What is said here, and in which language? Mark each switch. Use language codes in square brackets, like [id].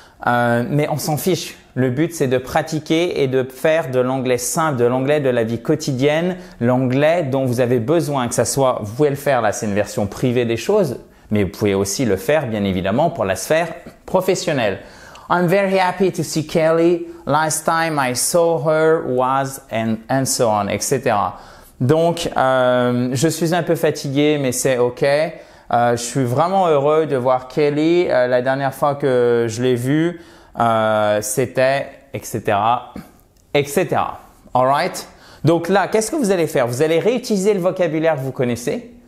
[fr] Mais on s'en fiche. Le but, c'est de pratiquer et de faire de l'anglais simple, de l'anglais de la vie quotidienne, l'anglais dont vous avez besoin, que ça soit, vous pouvez le faire, là c'est une version privée des choses, mais vous pouvez aussi le faire, bien évidemment, pour la sphère professionnelle. [en] I'm very happy to see Kelly. Last time I saw her was and so on, etc. [fr] Donc, je suis un peu fatigué, mais c'est OK. Je suis vraiment heureux de voir Kelly. La dernière fois que je l'ai vue, c'était, etc., etc. Alright? Donc là, qu'est-ce que vous allez faire? Vous allez réutiliser le vocabulaire que vous connaissez.